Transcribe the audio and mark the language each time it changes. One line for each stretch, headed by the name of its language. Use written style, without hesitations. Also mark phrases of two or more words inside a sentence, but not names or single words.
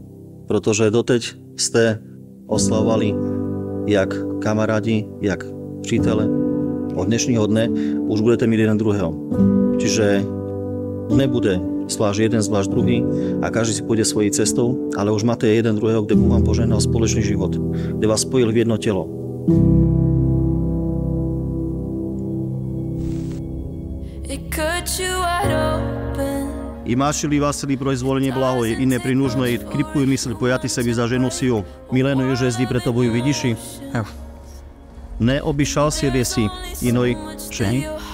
Slovak: Pretože doteď ste oslavovali
Czech: jak kamarádi, jak přítele. Od dnešního dne už budete mít jeden druhého.
Slovak: Čiže nebude zvlášť jeden, zvlášť druhý a každý si pôjde svojou cestou,
Czech: ale už máte jeden druhého, kde Bůh vám požehnal společný život, kde vás spojil v jedno telo.
Church Slavic: Имаши ли Василий произволение благое и непринужное, крепкую мысль пояти себе за жену сию, Милену же зди пред тобою видишь? Не обещал себе си иной жени?